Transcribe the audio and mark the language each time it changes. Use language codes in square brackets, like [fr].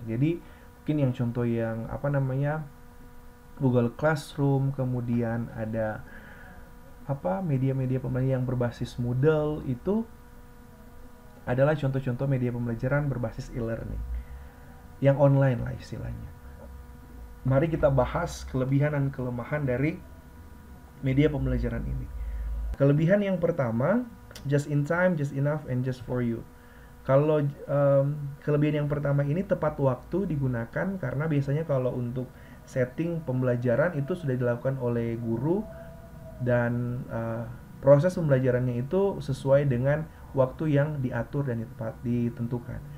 [id] Jadi mungkin yang contoh yang Google Classroom, kemudian ada media-media pembelajaran yang berbasis Moodle, itu adalah contoh-contoh media pembelajaran berbasis e-learning yang online lah istilahnya. Mari kita bahas kelebihan dan kelemahan dari media pembelajaran ini. Kelebihan yang pertama, [en] just in time, just enough, and just for you. [id] Kalau kelebihan yang pertama ini tepat waktu digunakan, karena biasanya kalau untuk setting pembelajaran itu sudah dilakukan oleh guru, dan proses pembelajarannya itu sesuai dengan waktu yang diatur dan ditentukan.